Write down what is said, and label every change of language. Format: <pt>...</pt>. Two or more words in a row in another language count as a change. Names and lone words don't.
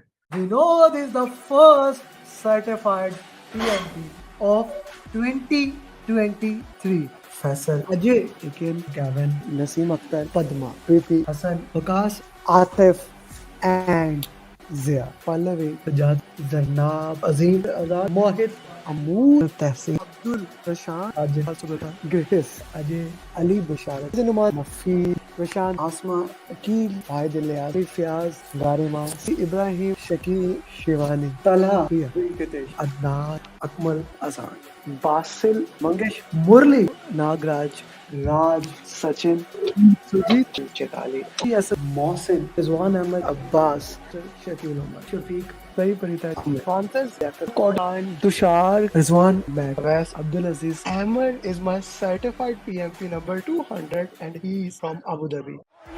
<en>Vinod is the first certified PMP of 2023. Faisal, Ajay, Akin, Kevin, Naseem Akhtar, Padma, Preeti, Hassan, Vikas, Atif, and Zia. Pallavi, Sajad, Zarnab, Azim, Azad, Mohit, Amoor, Tehsin, Abdul, Prashant, Ajay, Subata, Gritis, Ajay, Ali, Basharat, Zinumar, Mafi, Prashant, Asma, Akil, Vahid Ilyas, Fiaz, Garima, Ibrahim, Shakil, Shivani, Talha, Priya, Venkatesh, Adnan, Akmal, Azan, Basil, Mangesh, Murli, Nagraj, Raj, Sachin, Sujit, Chetali, Yes, Mohsin, Rizwan Ahmed, Abbas, Shakil Umar, Shafiq, Sari Parita, Francis, Kodan, Tushar, Rizwan, Wes, Abdul Aziz. Amer is my certified PMP number 200 and he is from Abu Dhabi.</en>